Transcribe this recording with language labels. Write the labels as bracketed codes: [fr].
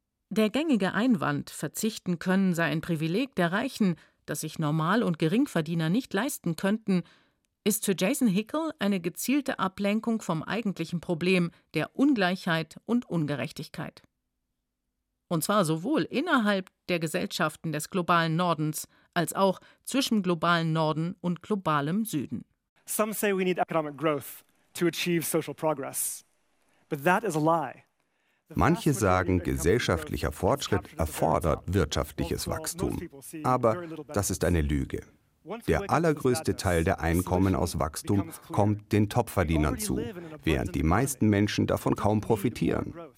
[de] Der gängige Einwand, verzichten können sei ein Privileg der Reichen, das sich Normal- und Geringverdiener nicht leisten könnten, ist für Jason Hickel eine gezielte Ablenkung vom eigentlichen Problem der Ungleichheit und Ungerechtigkeit. Und zwar sowohl innerhalb der Gesellschaften des globalen Nordens als auch zwischen globalen Norden und globalem Süden. [en] Some say we need economic growth to achieve social progress. But that is a lie. [de] Manche sagen, gesellschaftlicher Fortschritt erfordert wirtschaftliches Wachstum. Aber das ist eine Lüge. Der allergrößte Teil der Einkommen aus Wachstum kommt den Topverdienern zu, während die meisten Menschen davon kaum profitieren.